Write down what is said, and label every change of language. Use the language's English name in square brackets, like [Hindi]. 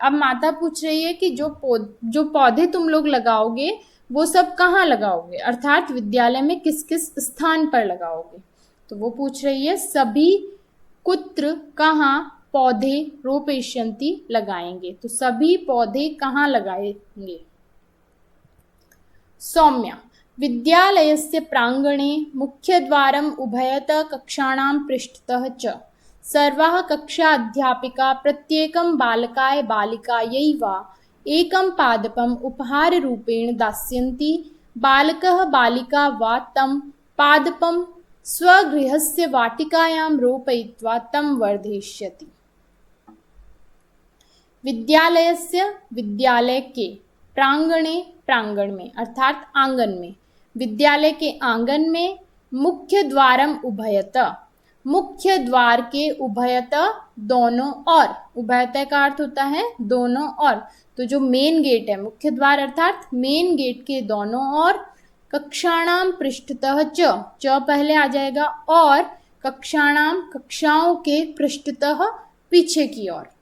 [Hindi] अब माता पूछ रही है कि जो पौधे तुम लोग लगाओगे वो सब कहाँ लगाओगे अर्थात विद्यालय में किस किस स्थान पर लगाओगे। तो वो पूछ रही है सभी कुत्र कहाँ पौधे रोपयिष्यन्ति लगाएंगे, तो सभी पौधे कहाँ लगाएंगे। [Sanskrit] सौम्या विद्यालयस्य प्रांगणे मुख्यद्वारम् उभयतः कक्षाणां पृष्ठतः च सर्वाः कक्षा अध्यापिका प्रत्येकं बालकाय बालिकायै वा एकं पादपम् उपहाररूपेण दास्यन्ति, बालकः बालिका वा तं पादपं स्वगृहस्य वाटिकायां रोपयित्वा तं वर्धयिष्यति। [Hindi] विद्यालयस्य विद्यालय के, प्रांगणे प्रांगण में अर्थात आंगन में, विद्यालय के आंगन में, मुख्य द्वारम उभयतः मुख्य द्वार के, उभयतः दोनों और, उभयतः का अर्थ होता है दोनों और, तो जो मेन गेट है मुख्य द्वार अर्थात मेन गेट के दोनों और, कक्षाणाम पृष्ठतः च पहले आ जाएगा, और कक्षाणाम कक्षाओं के, पृष्ठतः पीछे की ओर।